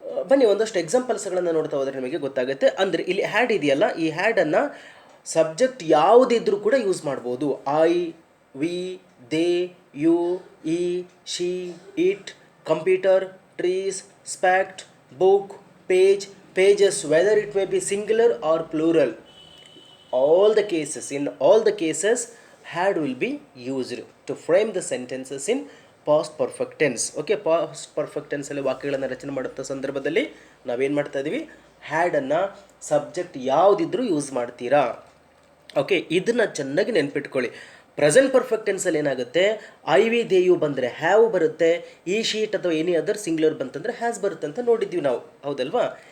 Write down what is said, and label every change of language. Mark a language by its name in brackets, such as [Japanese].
[Kannada] ಬನ್ನಿ ಒಂದಷ್ಟು ಎಕ್ಸಾಂಪಲ್ಸ್ಗಳನ್ನು ನೋಡ್ತಾ ಹೋದರೆ ನಿಮಗೆ ಗೊತ್ತಾಗುತ್ತೆ. ಅಂದರೆ ಇಲ್ಲಿ ಹ್ಯಾಡ್ ಇದೆಯಲ್ಲ, ಈ ಹ್ಯಾಡನ್ನು ಸಬ್ಜೆಕ್ಟ್ ಯಾವುದಿದ್ರೂ ಕೂಡ ಯೂಸ್ ಮಾಡ್ಬೋದು. [English] I, we, they, you, he, she, it, computer, trees, ಸ್ಪ್ಯಾಕ್ಟ್, book, page, pages, whether it may be singular or plural. In all the cases had will be used to frame the sentences in past perfect tense. [Kannada] Okay, past perfect ಟೆನ್ಸಲ್ಲಿ ವಾಕ್ಯಗಳನ್ನು ರಚನೆ ಮಾಡುತ್ತ ಸಂದರ್ಭದಲ್ಲಿ ನಾವೇನು ಮಾಡ್ತಾ ಇದ್ದೀವಿ, ಹ್ಯಾಡನ್ನು subject ಯಾವುದಿದ್ರೂ use ಮಾಡ್ತೀರಾ. Okay, ಇದನ್ನು ಚೆನ್ನಾಗಿ ನೆನ್ಪಿಟ್ಕೊಳ್ಳಿ. ಪ್ರೆಸೆಂಟ್ ಪರ್ಫೆಕ್ಟ್ ಟೆನ್ಸಲ್ಲಿ ಏನಾಗುತ್ತೆ, [English] I we they you [Kannada] ಬಂದರೆ ಹ್ಯಾವ್ ಬರುತ್ತೆ, ಈ ಶೀಟ್ ಅಥವಾ [English] any other singular [Kannada] ಬಂತಂದರೆ ಹ್ಯಾಸ್ ಬರುತ್ತೆ ಅಂತ ನೋಡಿದ್ವಿ ನಾವು, ಹೌದಲ್ವಾ?